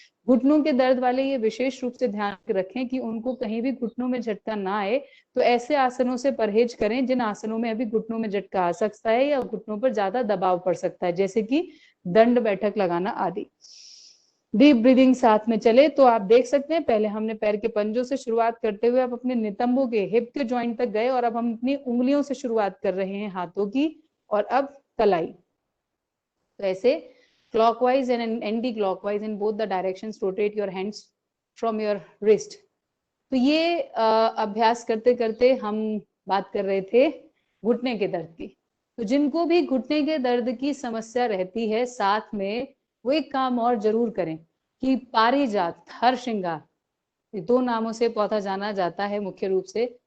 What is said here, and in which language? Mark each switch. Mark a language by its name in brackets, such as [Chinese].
[Hindi] घुटनों के दर्द वाले ये विशेष रूप से ध्यान रखें कि उनको कहीं भी घुटनों में झटका ना आए, तो ऐसे आसनों से परहेज करें जिन आसनों में अभी घुटनों में झटका आ सकता है या घुटनों पर ज्यादा दबाव पड़ सकता है, जैसे कि दंड बैठक लगाना आदि। डीप ब्रीदिंग साथ में चले तो आप देख सकते हैं, पहले हमने पैर के पंजों से शुरुआत करते हुए अब अपने नितंबों के हिप के जॉइंट तक गए, और अब हम अपनी उंगलियों से शुरुआत कर रहे हैं हाथों की, और अब कलाई। तो ऐसे [English] clockwise and anti-clockwise in both the directions rotate your hands from your wrist। [Hindi] तो ये अभ्यास करते करते हम बात कर रहे थे घुटने के दर्द की। तो जिनको भी घुटने के दर्द की समस्या रहती है, साथ में वो एक काम और जरूर करें कि पारिजात, हर श्रृंगार, 2 नामों से पौधा जाना जाता है मुख्य रूप से।